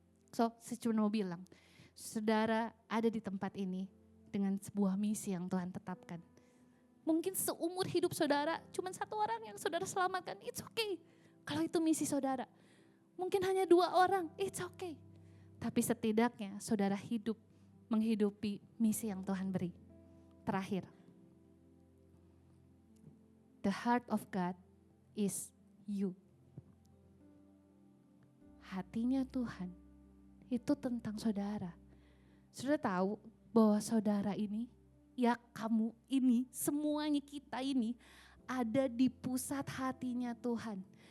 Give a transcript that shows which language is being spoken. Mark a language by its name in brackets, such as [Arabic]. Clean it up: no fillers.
[Indonesian] So saya cuma mau bilang, saudara ada di tempat ini dengan sebuah misi yang Tuhan tetapkan. Mungkin seumur hidup saudara cuma satu orang yang saudara selamatkan, [English] it's okay. [Indonesian] Kalau itu misi saudara, mungkin hanya 2 orang, [English] it's okay. [Indonesian] Tapi setidaknya saudara hidup menghidupi misi yang Tuhan beri. [English] Terakhir, the heart of God is you. [Indonesian] Hatinya Tuhan itu tentang saudara. Saudara tahu bahwa saudara ini, ya kamu ini, semuanya kita ini ada di pusat hatinya Tuhan.